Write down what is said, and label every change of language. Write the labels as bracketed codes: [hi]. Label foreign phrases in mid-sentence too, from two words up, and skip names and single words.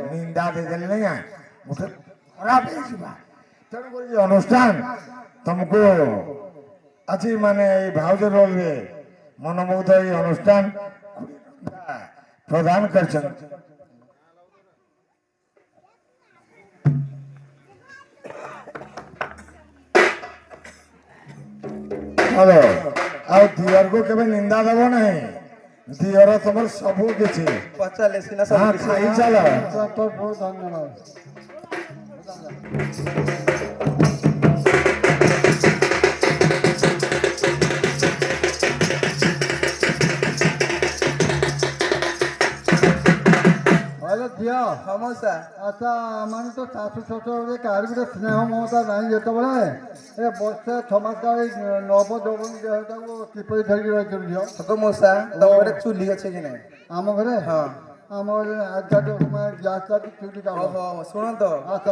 [or] ନିନ୍ଦା ଦେଇଦେଲି ନାହିଁ ଗୋଟେ ଖରାପ ହେଇଯିବା ତେଣୁକରି ଏ ଅନୁଷ୍ଠାନ ତମକୁ ଆଜି ମାନେ ଏଇ ଭାଉଜ ରୋଲରେ ମନମୁଗ୍ଧ ଏଇ ଅନୁଷ୍ଠାନ ପ୍ରଦାନ କରିଛନ୍ତି ହ୍ୟାଲୋ ଆଉ ଦିଅରକୁ କେବେ ନିନ୍ଦା ଦେବ ନାହିଁ ଦିଅର ତମର ସବୁ କିଛି ପଚାରିଲେ ସିନା ହଁ ସବୁ କିଛି ଖାଇ ଚାଲ ତୋର ବହୁତ ଧନ୍ୟବାଦ ହ୍ୟାଲୋ ঝিଅ ହଁ ମଉସା ଆଚ୍ଛା ମାନେ ତୋ ଶାଶୁ ଶ୍ୱଶୁରରେ କାହାର ଗୋଟେ ସ୍ନେହ ମମତା ନାହିଁ ଯେତେବେଳେ ଏ ବର୍ଷେ 6 ମାସ କାଳ ନବ ଯୌବନ ଦେହଟାକୁ କିପରି ଧରିକି ରହିଥିଲୁ ଝିଅ ହକ ମଉସା ତମ ଘରେ ଚୁଲି ଅଛି କି ନାଇଁ ଆମ ଘରେ ହଁ ଆମର ଆଜିକାଲି ଗ୍ୟାସଟା ଚୁଲି କାମ ଓହୋ ଶୁଣ ତ ଆଚ୍ଛା